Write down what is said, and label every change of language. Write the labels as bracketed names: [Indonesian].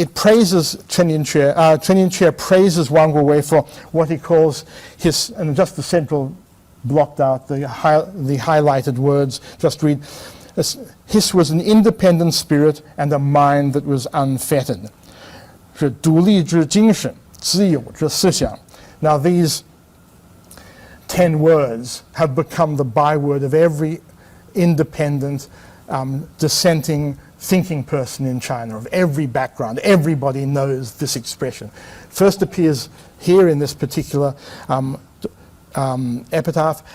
[English] It praises Chen Yinque. Chen Yinque praises Wang Guowei for what he calls his, and just the central blocked out, the highlighted words, just read, his was an independent spirit and a mind that was unfettered. [Chinese] 是独立之精神，自由之思想. [English] Now these 10 words have become the byword of every independent, dissenting, thinking person in China, of every background. Everybody knows this expression. First appears here in this particular epitaph.